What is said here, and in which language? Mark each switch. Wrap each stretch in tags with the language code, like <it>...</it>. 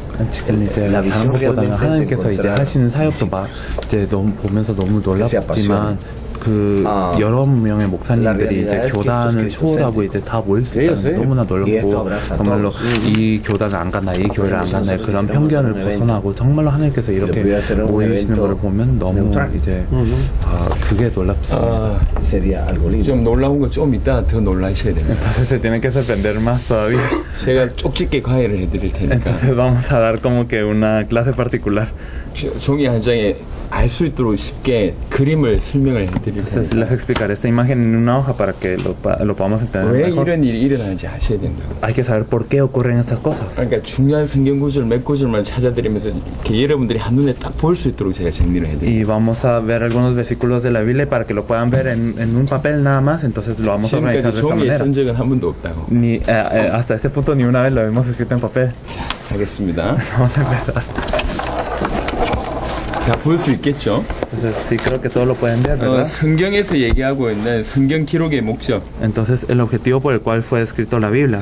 <ko>지금 이제 다른 것보다는 하나님께서 이제 하시는 사역도 막 이제 너무 보면서 너무 놀랍지만 그 여러 명의 목사님들이 이제 교단을 초월하고 이제 다 모일 수 있다는 너무나 놀랍고 정말로 이 교단을 안 갔나 이 교회를 안 갔나 그런 편견을 벗어나고 정말로 하나님께서 이렇게 모이시는 것을 보면 너무 이제 그게 놀랍습니다. 좀 놀라운 거 좀 이따 더 놀라셔야 됩니다.</ko> <es>Entonces se tiene que sorprender más todavía.</es> <ko>제가 쪽집게 과외를 해드릴 테니까.</ko> <es>Entonces vamos a dar como que una clase particular.</es> <ko>종이 한 장에 알 수 있도록 쉽게 그림을 설명을 해드릴</ko> <es>Entonces</es> <ko>테니까.</ko> <es>les explicaré esta imagen en una hoja para que lo podamos entender</es> <ko>왜</ko> <es>mejor.</es> <ko>이런 일이 일어나는지 아셔야 된다고.</ko> <es>Hay que saber por qué ocurren estas cosas.</es> <ko>그러니까 중요한 성경 구절 몇 구절만 찾아드리면서 이렇게 여러분들이 한눈에 딱 볼 수 있도록 제가 정리를 해드립니다.</ko> <es>Y vamos a ver algunos versículos de la Biblia para que lo puedan ver en un papel nada más. Entonces lo vamos a organizar</es> <ko>지금까지</ko> <es>de esta</es> <ko>종이에</ko> <es>manera.</es> <ko>쓴 적은 한 번도 없다고.</ko> <es>Ni, hasta este punto ni una vez lo hemos escrito en papel.</es> <ko>하겠습니다.</ko> <es>Vamos a empezar.</es> <ko>자, 볼 수 있겠죠?</ko> <es>Entonces sí creo que todos lo pueden ver, ¿verdad?</es> <ko>성경에서 얘기하고 있는 성경 기록의 목적,</ko> <es>Entonces el objetivo por el cual fue escrito la Biblia.</es>